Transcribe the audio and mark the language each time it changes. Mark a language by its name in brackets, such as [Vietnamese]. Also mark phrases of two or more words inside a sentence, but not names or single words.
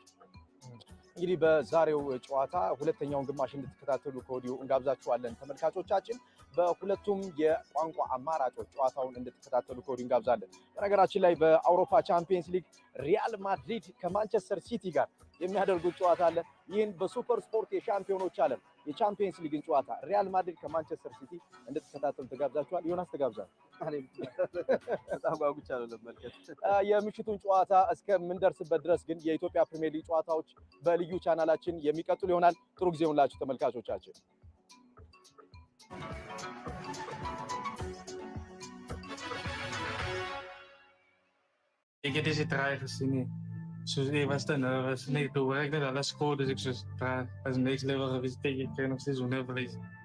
[Amharic] እንግዲህ በዛሬው ጨዋታ ሁለተኛውን ግማሽ እንድትከታተሉ ከወዲሁ እንጋብዛችኋለን ተመልካቾቻችን። በሁለቱም የቋንቋ አማራጮች ጨዋታውን እንድትከታተሉ ከወዲሁ እንጋብዛለን። በነገራችን ላይ በአውሮፓ ቻምፒየንስ ሊግ ሪያል ማድሪድ ከማንቸስተር ሲቲ ጋር የሚያደርጉት ጨዋታ አለ። ይህን በሱፐር ስፖርት የሻምፒዮኖች ዓለም የቻምፒየንስ ሊግን ጨዋታ ሪያል ማድሪድ ከማንቸስተር ሲቲ እንድትከታተሉ ተጋብዛችኋል። ዮናስ ተጋብዛል። በጣም ጓጉቻለሁ ለመመልከት። የምሽቱን ጨዋታ እስከምንደርስበት ድረስ ግን የኢትዮጵያ ፕሪሚየር ሊግ ጨዋታዎች በልዩ ቻናላችን የሚቀጥሉ ይሆናል። ጥሩ ጊዜ ይሁንላችሁ ተመልካቾቻችን። [Dutch] Ik heb deze draai gezien. Ik was te nervous. Nee, toen werkte dat alles goed. Dus ik was als [English] next level [Dutch] geweest. Ik kreeg nog steeds verliezen.